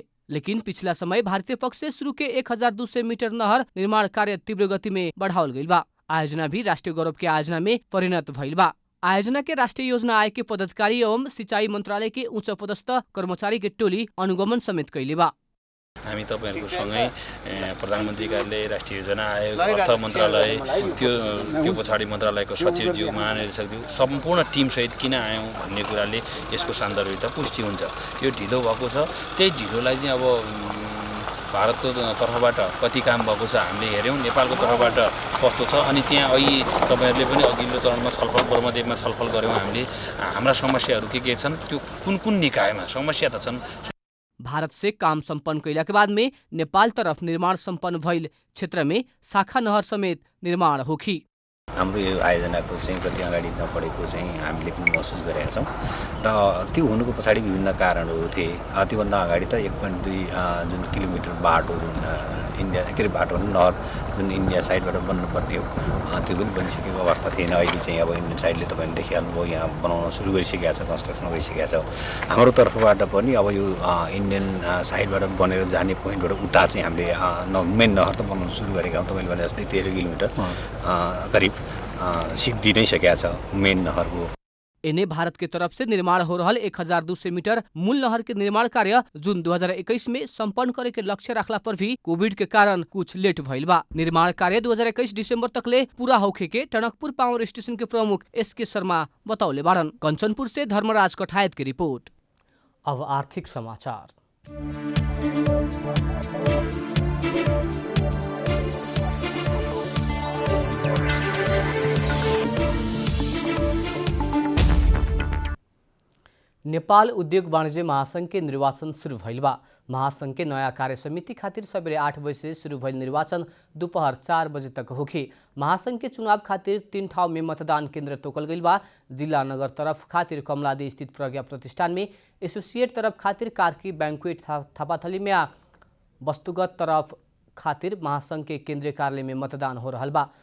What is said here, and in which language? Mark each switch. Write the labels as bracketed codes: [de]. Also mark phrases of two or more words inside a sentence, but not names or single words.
[bho] लेकिन पिछला समय भारतीय पक्ष से शुरू के 1200 मीटर नहर निर्माण कार्य तीव्र गति में बढ़ावल गइल बा। आयोजना भी राष्ट्रीय गौरव के आयोजना में परिणत भइल बा। आयोजना के राष्ट्रीय योजना आयोग के पदाधिकारी एवं सिंचाई मंत्रालय के उच्च पदस्थ कर्मचारी के टोली अनुगमन समेत कैले बा। [ne] हामी तपाईहरुको सँगै प्रधानमन्त्री कार्यालय, राष्ट्रिय योजना आयोग, अर्थ मन्त्रालय, त्यो पछाडि मन्त्रालयको सचिवज्यू, महानिर्देशकज्यू सम्पूर्ण टिमसहित किन आयौँ भन्ने कुराले यसको सान्दर्भिकता पुष्टि हुन्छ। यो ढिलो भएको छ, त्यही ढिलोलाई चाहिँ अब भारतको तर्फबाट कति काम भएको छ हामीले हेर्यौँ, नेपालको तर्फबाट कस्तो छ। अनि त्यहाँ अहिले तपाईहरुले पनि अघिल्लो चरणमा छलफल ब्रह्मदेवमा छलफल गऱ्यौँ हामीले। हाम्रा समस्याहरू के छन्, त्यो कुन कुन निकायमा समस्या त छन्। [bho] भारत से काम संपन्न कैला के बाद में नेपाल तरफ निर्माण संपन्न भइल क्षेत्र में शाखा नहर समेत निर्माण होखी। [ne] हाम्रो यो आयोजनाको चाहिँ कति अगाडि नपढेको चाहिँ हामीले पनि महसुस गरेका छौँ र त्यो हुनुको पछाडि विभिन्न कारणहरू थिए। त्योभन्दा अगाडि त 1.2 जुन किलोमिटर बाटो जुन इन्डिया के अरे बाटो नहर जुन [en] India sideबाट [ne] बन्नुपर्ने हो त्यो पनि बनिसकेको अवस्था थिएन। अहिले चाहिँ अब [en] Indian sideले [ne] तपाईँले देखिहाल्नुभयो, यहाँ बनाउन सुरु गरिसकेका छ, कन्स्ट्रक्सन गरिसकेका छ। हाम्रो तर्फबाट पनि अब यो [en] Indian sideबाट [ne] बनेर जाने पोइन्टबाट उता चाहिँ हामीले मेन नहर त बनाउन सुरु गरेका हौँ। तपाईँले भने जस्तै 13 किलोमिटर करिब सिद्धि नै सकेका छ मेन नहरको। [bho] एने भारत के तरफ से निर्माण हो रहल 1200 मीटर मूल नहर के निर्माण कार्य जून 2021 में संपन्न करे के लक्ष्य रखला पर भी कोविड के कारण कुछ लेट भइल बा। निर्माण कार्य 2021 दिसंबर तक ले पूरा होखे के टनकपुर पावर स्टेशन के प्रमुख SK शर्मा बताउले बाड़न। कंचनपुर से धर्मराज कठायत की रिपोर्ट। अब आर्थिक समाचार। नेपाल उद्योग वाणिज्य महासंघ के निर्वाचन शुरू भइल बा। महासंघ के नया कार्य समिति खातिर सबेरे 8 बजे से शुरू भइल निर्वाचन दोपहर 4 बजे तक होखी। महासंघ के चुनाव खातिर 3 ठाउँ में मतदान केन्द्र तोकल गइल बा। जिला नगर तरफ खातिर कमलादी स्थित प्रज्ञा प्रतिष्ठान में, एसोसिएट तरफ खातिर कार्की बैंक्वेट थापाथली में, वस्तुगत तरफ खातिर महासंघ के केंद्रीय कार्यालय में मतदान हो रहल बा।